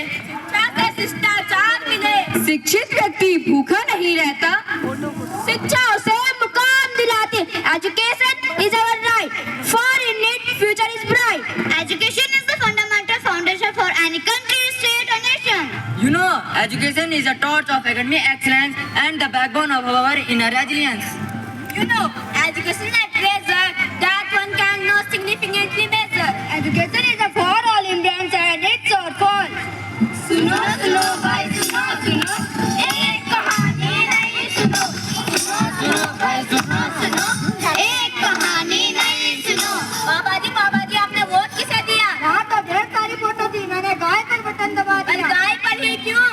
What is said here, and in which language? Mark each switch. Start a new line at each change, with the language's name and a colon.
Hindi: शिक्षा से शिष्टाचार मिले। शिक्षित व्यक्ति भूखा नहीं रहता। शिक्षा उसे मुकाम दिलाती।
English: Education is our right, for in it future is bright. Education is the fundamental foundation for any country, state और nation. you know, education is a torch of academic excellence and the backbone of our inner resilience. You know, education is a treasure that one can not significantly measure. Education is a for all Indians and it's our fall.
Hindi: सुनो सुनो भाई, सुनो सुनो, एक कहानी नहीं सुनो। सुनो सुनो भाई, सुनो सुनो, एक कहानी नहीं सुनो। बाबा जी, आपने वोट किसे दिया? यहाँ तो ढेर सारी फोटो थी, मैंने गाय पर बटन दबा दिया। गाय पर ही क्यों?